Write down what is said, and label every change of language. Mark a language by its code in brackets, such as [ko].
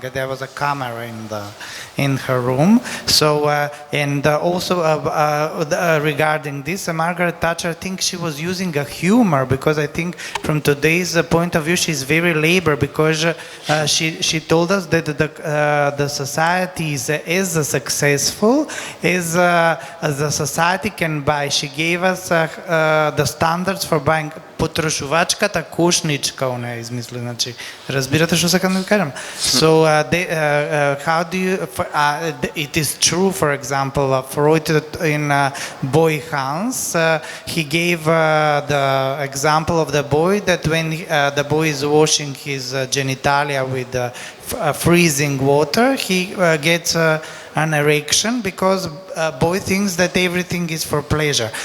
[en] There was a camera in her room. So also regarding this, Margaret Thatcher, I think she was using a humor, because I think from today's point of view she's very labor, because she told us that the society is as successful as the society can buy. She gave us the standards for buying. [mk] Потрошувачката кошничка, она е измислила, значи, разбирате што сакам да ви кажам? [en] So, how do you, it is true, for example, Freud in Boy Hans, he gave the example of the boy that when the boy is washing his genitalia with freezing water, he gets an erection because boy thinks that everything is for pleasure.